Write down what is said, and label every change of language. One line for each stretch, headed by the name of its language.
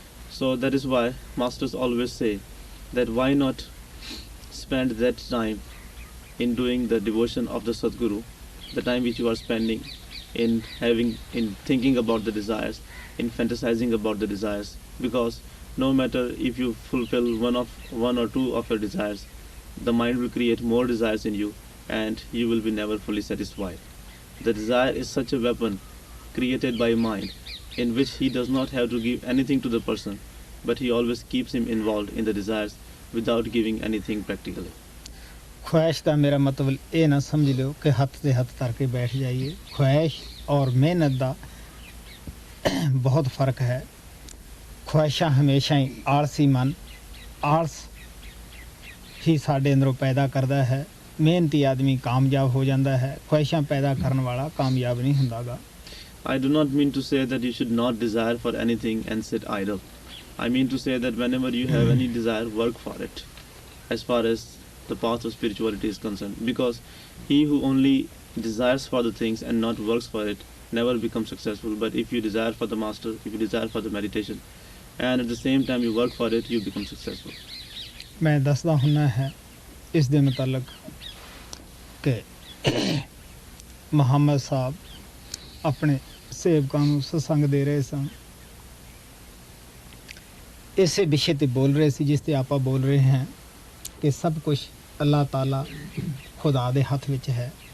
English: So that is why masters always say that why not spend that time in doing the devotion of the Sadguru, the time which you are spending in thinking about the desires, in fantasizing about the desires, because no matter if you fulfill one or two of your desires, the mind will create more desires in you and you will be never fully satisfied. The desire is such a weapon created by mind, in which he does not have to give anything to the person, but he always keeps him involved in the desires without giving anything practically.
Punjabi: ਖੁਆਇਸ਼ ਦਾ ਮੇਰਾ ਮਤਲਬ ਇਹ ਨਾ ਸਮਝ ਲਿਓ ਕਿ ਹੱਥ ਦੇ ਹੱਥ ਧਰ ਕੇ ਬੈਠ ਜਾਈਏ। ਖੁਆਇਸ਼ ਔਰ ਮਿਹਨਤ ਦਾ ਬਹੁਤ ਫਰਕ ਹੈ। ਖੁਆਇਸ਼ਾਂ ਹਮੇਸ਼ਾ ਹੀ ਆਲਸੀ ਮਨ, ਆਲਸ ਹੀ ਸਾਡੇ ਅੰਦਰੋਂ ਪੈਦਾ ਕਰਦਾ ਹੈ। ਮਿਹਨਤੀ ਆਦਮੀ ਕਾਮਯਾਬ ਹੋ ਜਾਂਦਾ ਹੈ, ਖੁਆਇਸ਼ਾਂ ਪੈਦਾ ਕਰਨ ਵਾਲਾ ਕਾਮਯਾਬ ਨਹੀਂ ਹੁੰਦਾਗਾ।
English: I do not mean to say that you should not desire for anything and sit idle. I mean to say that whenever you have any desire, work for it, as far as the path of spirituality is concerned, because he who only desires for the things and not works for it never becomes successful. But if you desire for the master, if you desire for the meditation, and at the same time you work for it, you become successful.
Punjabi: ਮੈਂ ਦੱਸਦਾ ਹੁੰਦਾ ਹੈ ਇਸ ਦੇ ਮੁਤਲਕ ਕਿ ਮੁਹੰਮਦ ਸਾਹਿਬ ਆਪਣੇ ਸੇਵਕਾਂ ਨੂੰ ਸਤਸੰਗ ਦੇ ਰਹੇ ਸਨ। ਇਸੇ ਵਿਸ਼ੇ ਤੇ ਬੋਲ ਰਹੇ ਸੀ ਜਿਸ ਤੇ ਆਪਾਂ ਬੋਲ ਰਹੇ ਹਾਂ ਕਿ ਸਭ ਕੁਝ ਅੱਲਾਹ ਤਾਲਾ ਖੁਦਾ ਦੇ ਹੱਥ ਵਿੱਚ ਹੈ।